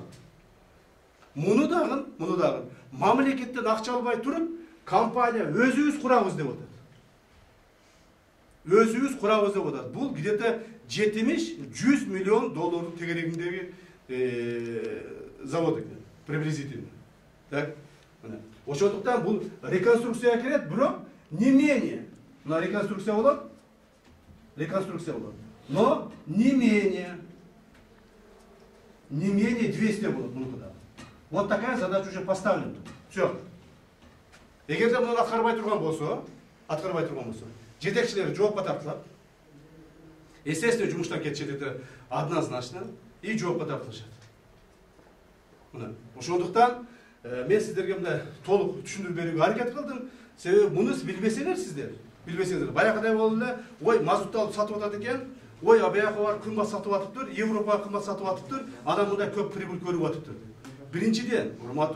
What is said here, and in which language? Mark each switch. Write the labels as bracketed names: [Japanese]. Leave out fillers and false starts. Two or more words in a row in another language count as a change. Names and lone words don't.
[Kyrgyz] Муну дагы мамлекеттен акча албай туруп, компания өзүбүз курабыз деп атат. Өзүбүз курабыз деп атат. Бул где-то 70-100 миллион доллардын тегерегиндеги завод экен, приблизительно. Так, мына. Ошондуктан бул реконструкцияга кирет, бирок [Russian] не менее, [Kyrgyz] мына реконструкция болот. [Russian] Но не менее 200 [Kyrgyz] болот мунукуда. [Russian] Вот такая задача уже поставлена. Все. [Kyrgyz] Эгерде муну аткарбай турган болсо, жетекчилери жоопко тартылат. Естественно, жумуштан кетишет, [Russian] это однозначно, и [Kyrgyz] жоопко тартылышат. Мына, ошондуктан мен сиздерге мындай толук түшүндүрүп берүүгө аракет кылдым. Себеби муну билбесеңер сиздер, баягыдай болду эле, ой, мазутты алып сатып атат экен, ой, абияка бар кымбат сатып атыптыр, Европага кымбат сатып атыптыр, анан мындай көп прибыль көрүп атыптыр.